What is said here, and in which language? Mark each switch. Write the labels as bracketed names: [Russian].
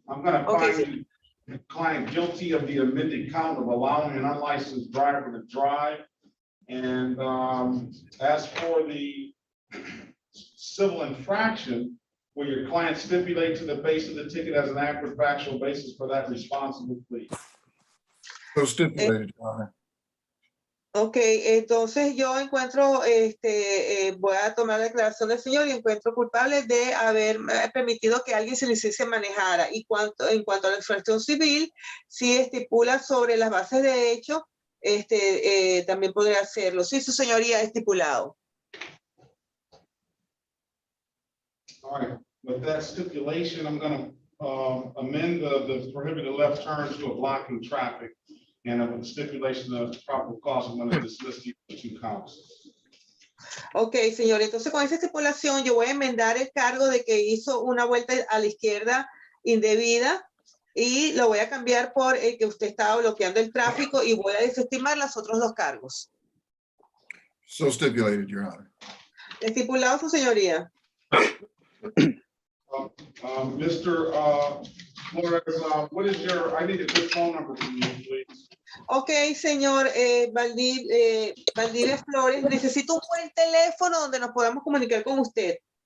[English] I'm gonna find the client guilty of the amended count of allowing an unlicensed driver to drive. And as for the civil infraction, will your client stipulate to the base of the ticket as an accurate factual basis for that responsible plea? So stipulated, Your Honor. [Spanish] Ok, entonces yo encuentro, voy a tomar la declaración del señor y encuentro culpable de haber permitido que alguien sin licencia manejara. Y en cuanto a la infracción civil, si estipula sobre las bases de hecho, también podría hacerlo. Sí, su señoría, estipulado. [English] All right, with that stipulation, I'm gonna amend the prohibited left turn to a blocking traffic. And with the stipulation of probable cause, I'm gonna dismiss the 2 counts. [Spanish] Ok, señor, entonces con esa estipulación yo voy a enmendar el cargo de que hizo una vuelta a la izquierda indebida y lo voy a cambiar por el que usted estaba bloqueando el tráfico y voy a desestimar los otros 2 cargos. [English] So stipulated, Your Honor. [Spanish] Estipulado, su señoría. [English] Mr. Flores, what is your, I need a good phone number from you, please. [Spanish] Ok, señor Valdivia Flores, necesito un buen teléfono donde nos podamos comunicar con usted.